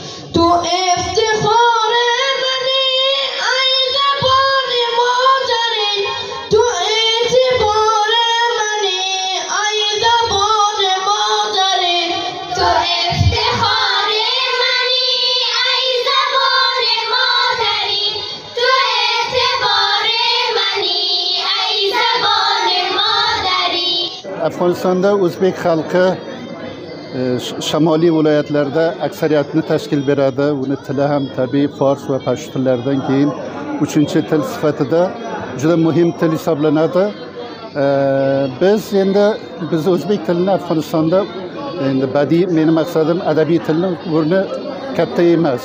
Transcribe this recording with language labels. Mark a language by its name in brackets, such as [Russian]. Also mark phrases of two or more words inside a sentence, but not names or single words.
[Persian] تو افتخار منی ای زبان مادری تو اعتبار منی ای زبان مادری تو افتخار منی ای زبان مادری تو اعتبار منی ای زبان مادری [Uzbek] Afg'onistonda o'zbek xalqi shimoliy viloyatlarda aksariyatni tashkil beradi. Uni tili ham tabiiy fors va pashto tillaridan keyin 3-til sifatida juda muhim til hisoblanadi. Biz o'zbek tilini Afg'onistonda endi badiiy, meni maqsadim adabiy tilni o'rni katta emas.